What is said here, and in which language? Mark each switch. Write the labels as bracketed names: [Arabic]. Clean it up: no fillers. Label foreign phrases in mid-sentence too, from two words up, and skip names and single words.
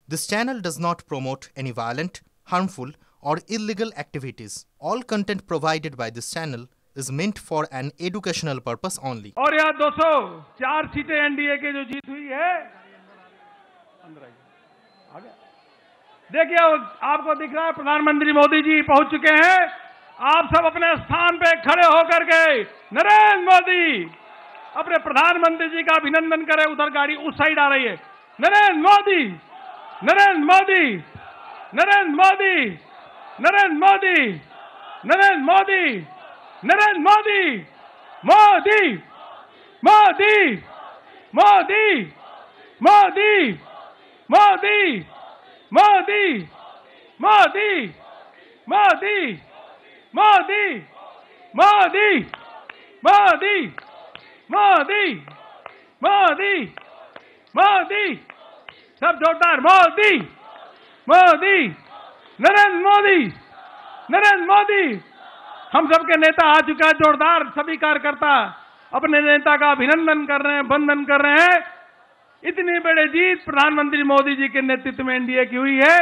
[English] This channel does not promote any violent, harmful, or illegal activities. All content provided by this channel is meant for an educational purpose only. [Hindi] और यहाँ 204 सीटें एनडीए के जो जीत हुई है, देखिए आपको दिख रहा है प्रधानमंत्री मोदी जी पहुंच चुके हैं। आप सब अपने स्थान पे खड़े होकर के नरेंद्र मोदी अपने प्रधानमंत्री जी का अभिनंदन करें। उधर गाड़ी उस साइड आ रही है। नरेंद्र मोदी, नरेंद्र मोदी, नरेंद्र मोदी, नरेंद्र मोदी, नरेंद्र मोदी, नरेंद्र मोदी, मोदी, मोदी, मोदी, मोदी, मोदी, मोदी, मोदी, मोदी, मोदी, मोदी, मोदी, मोदी, मोदी, मोदी, सब जोरदार। मोदी, मोदी, नरेंद्र मोदी, नरेंद्र मोदी। हम सबके नेता आ चुका है। जोरदार सभी कार्यकर्ता अपने नेता का अभिनंदन कर रहे हैं, वंदन कर रहे हैं। इतनी बड़ी जीत प्रधानमंत्री मोदी जी के नेतृत्व में एनडीए की हुई है।